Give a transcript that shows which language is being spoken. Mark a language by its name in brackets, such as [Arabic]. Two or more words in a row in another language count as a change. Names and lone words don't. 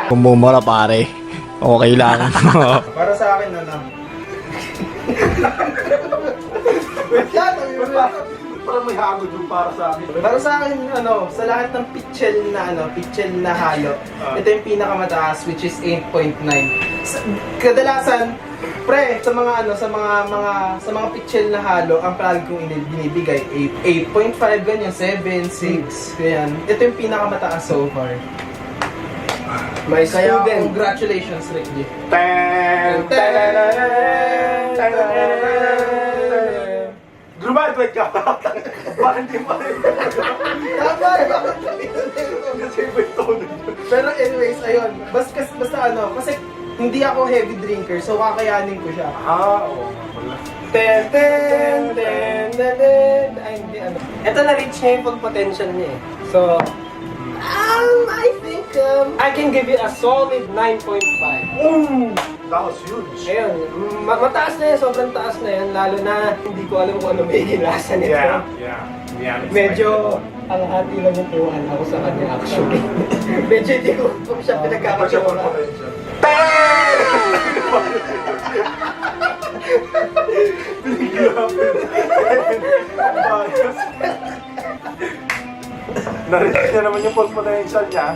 [Filipino] Kung bumura pare, okay lang. Para sa akin, Wait lang, Parang may hagod yung para sa akin. Para sa akin, sa lahat ng pitchel na halo, ito yung pinakamataas, [English] which is 8.9. [Filipino] Kadalasan, pre, sa mga pitchel na halo, ang palagi kong binibigay, 8.5, ganyan, 7, 6, ganyan. Ito yung pinakamataas so far. [English] My [Filipino] Kaya, [English] student. congratulations, Rick G. Ten, ten, ten, ten, ten. [Filipino] Graduate ka! Bakit di pa rin? Kasi iba yung tono. Pero anyways, ayun. Kasi hindi ako [English] heavy drinker, [Filipino] so kakayanin ko siya. Oo. Wala. [English] Ten, ten, ten, ten, ten. [Filipino] Ay, hindi, Ito na-reach niya yung [English] full potential [Filipino] niya eh. [English] So, I think, I can give it a solid 9.5. That was huge. [Filipino] Ayun, mataas na yan, sobrang taas na yan, lalo na hindi ko alam kung ano may lasa nito. [English] Yeah. [Filipino] Medyo ang hati lang yung tuwan ako sa kanya actually. Medyo hindi ko siya pinagkakatiwala. Narinig niya naman yung [English] full potential [Filipino] niya.